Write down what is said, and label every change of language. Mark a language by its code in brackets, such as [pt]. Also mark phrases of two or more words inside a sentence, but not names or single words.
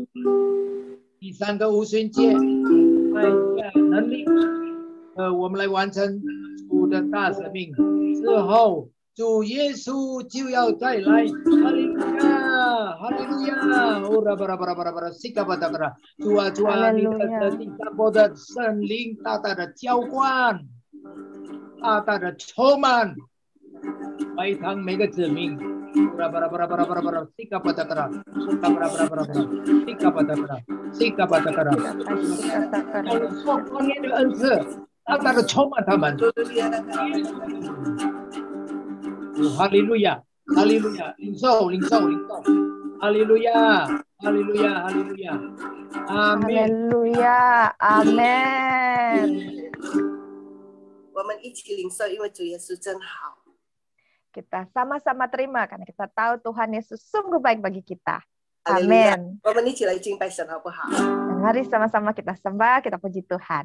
[zh] 第3个五旬节带下能力，我们来完成主的大使命之后，主耶稣就要再来。哈利路亚，哈利路亚！哦，巴拉巴拉巴拉巴拉，西嘎巴达巴拉，主啊主啊，你的第3波的圣灵大大的浇灌，大大的充满，每堂每个子民。 Sika patakara, sika patakara, sika patakara. 光年的恩赐，大大的充满他们。哈利路亚，哈利路亚，领受，领受，领受。哈利路亚，哈利路亚，哈利路亚。阿门。 [id] Haleluya, amin. [zh] 我们一起领受，因为主耶稣真好。 [id] Kita sama-sama terima karena kita tahu Tuhan Yesus sungguh baik bagi kita. Amin. Dan mari sama-sama kita sembah, kita puji Tuhan.